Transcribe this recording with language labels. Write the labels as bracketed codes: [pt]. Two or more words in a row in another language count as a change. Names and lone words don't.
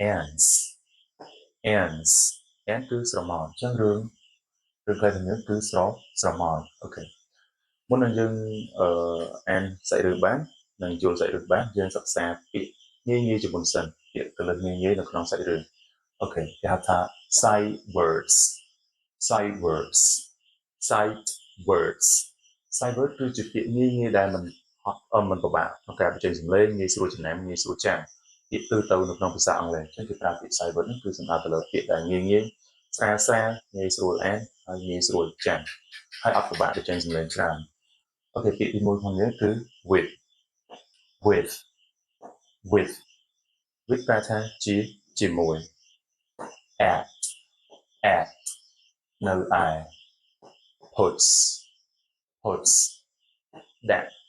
[km] ants គឺស្រមោលចឹងរឿងខ្លីរបស់យើងគឺស្រមោលអូខេមុននឹងយើងអានសាច់រឿងបាននិងយល់សាច់រឿងបានយើងសិក្សាពាក្យងាយជាមុនសិនពាក្យទៅលើងាយនៅក្នុងសាច់រឿងអូខេគេហៅថា [en] sight words sight words [km] គឺជាពាក្យងាយដែលមិនពិបាកក្នុងការបញ្ចេញសំឡេងងាយស្រួលចំណាំងាយស្រួលចាំពាក្យទៅនៅក្នុងភាសាអង់គ្លេសចឹងគេប្រើពាក្យ [en] sight word [km] គឺសំដៅទៅលើពាក្យដែលងាយស្រាលងាយស្រួលអានហើយងាយស្រួលចាំហើយអត់ពិបាកបញ្ចេញសំឡេងច្រើនអូខេពាក្យទី1របស់យើងគឺ with ប្រែថាជាមួយ at នៅឯ puts ដាក់